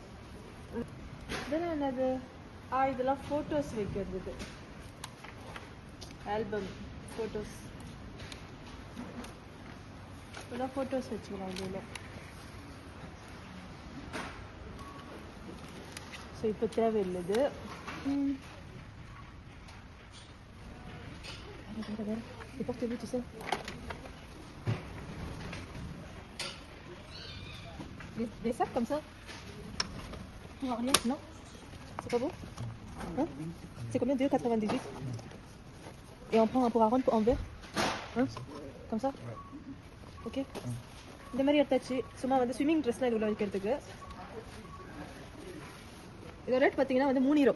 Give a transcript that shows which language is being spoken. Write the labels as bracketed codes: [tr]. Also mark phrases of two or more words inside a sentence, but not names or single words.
[ta] இதெல்லாம் என்னது? இதெல்லாம் ஃபோட்டோஸ் வைக்கிறது. [en] album photos. [ta] இதெல்லாம் ஃபோட்டோஸ் வச்சுக்கலாம் இதில். ஸோ இப்போ தேவையில்லை இது. [fr] Portez-vous tout ça. Des sacs comme ça. Rien, non? C'est pas beau? Hein? C'est combien? 2,98. Et on prend un pour Aaron en verre? Hein? Comme ça? Ok. [ta] இந்த மாதிரி எடுத்தாச்சு. சும்மா வந்து [en] swimming dress [ta] இவ்வளோ வைக்கிறதுக்கு. இதோட ரேட் பார்த்தீங்கன்னா வந்து 3 யூரோ.